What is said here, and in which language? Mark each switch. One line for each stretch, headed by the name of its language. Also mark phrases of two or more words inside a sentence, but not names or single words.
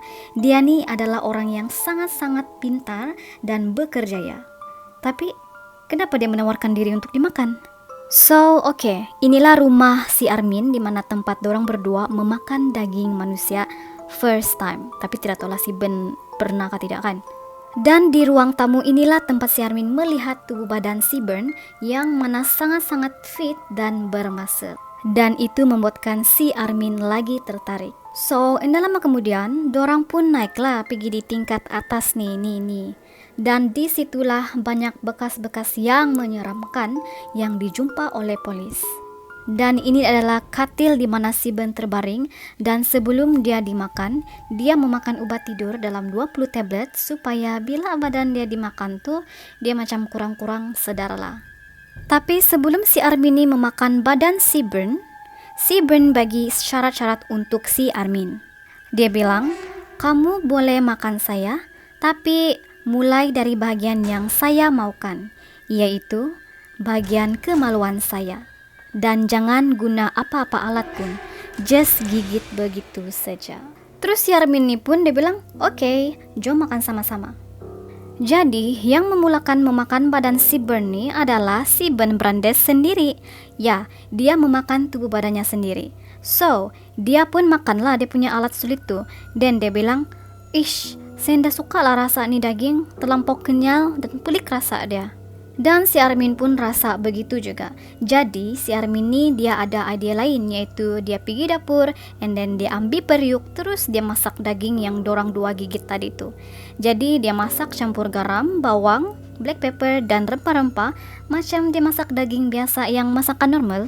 Malay: Dia ni adalah orang yang sangat-sangat pintar dan bekerjaya. Tapi kenapa dia menawarkan diri untuk dimakan? So, inilah rumah si Armin di mana tempat dorang berdua memakan daging manusia
English: first time.
Malay: Tapi tidak tahulah si Ben pernah atau tidak kan. Dan di ruang tamu inilah tempat si Armin melihat tubuh badan si Ben yang mana sangat-sangat fit dan bermuscle. Dan itu membuatkan si Armin lagi tertarik. So, tidak lama kemudian, dorang pun naiklah pergi di tingkat atas nih. Dan disitulah banyak bekas-bekas yang menyeramkan yang dijumpa oleh polis. Dan ini adalah katil di mana si Ben terbaring, dan sebelum dia dimakan, dia memakan ubat tidur dalam 20 tablet supaya bila badan dia dimakan tuh, dia macam kurang-kurang sedar lah. Tapi sebelum si Armin ini memakan badan si Ben bagi syarat-syarat untuk si Armin. Dia bilang, kamu boleh makan saya, tapi mulai dari bagian yang saya maukan, yaitu bagian kemaluan saya. Dan jangan guna apa-apa alat pun, just gigit begitu saja. Terus si Armin ini pun dia bilang, oke, jom makan sama-sama. Jadi yang memulakan memakan badan si Ben ini adalah si Ben Brandes sendiri. Ya, dia memakan tubuh badannya sendiri. So, dia pun makanlah dia punya alat sulit tuh. Dan dia bilang, saya ndak suka lah rasa ni daging, terlampau kenyal dan pelik rasa dia. Dan si Armin pun rasa begitu juga. Jadi si Armin ni dia ada idea lain, yaitu dia pergi dapur
English: and then
Malay: dia ambil periuk, terus dia masak daging yang dorang dua gigit tadi tu. Jadi dia masak campur garam, bawang,
English: black pepper
Malay: dan rempah-rempah macam dia masak daging biasa yang masakan normal.